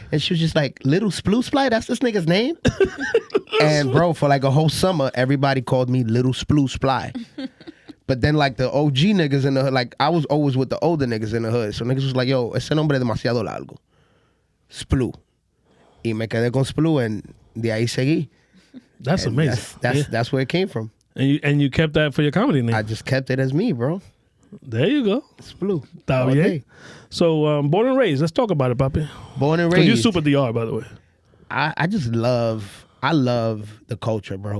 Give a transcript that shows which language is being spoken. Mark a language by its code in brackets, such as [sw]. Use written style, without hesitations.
[en] And she was just like, "Little Splou Sply, that's this nigga's name?" And bro, for like a whole summer, everybody called me Little Splou Sply. But then like the OG niggas in the hood, like I was always with the older niggas in the hood, so niggas was like, "Yo, [es] ese nombre es demasiado largo, [en] Splou." [es] Y me quedé con Splou, and de ahí seguí. [en] That's and amazing. That's where it came from. And you kept that for your comedy name. I just kept it as me, bro. There you go. Splou. [es] Está bien. [en] So born and raised. Let's talk about it, papi. Born and raised. You super DR, by the way. I just love the culture, bro.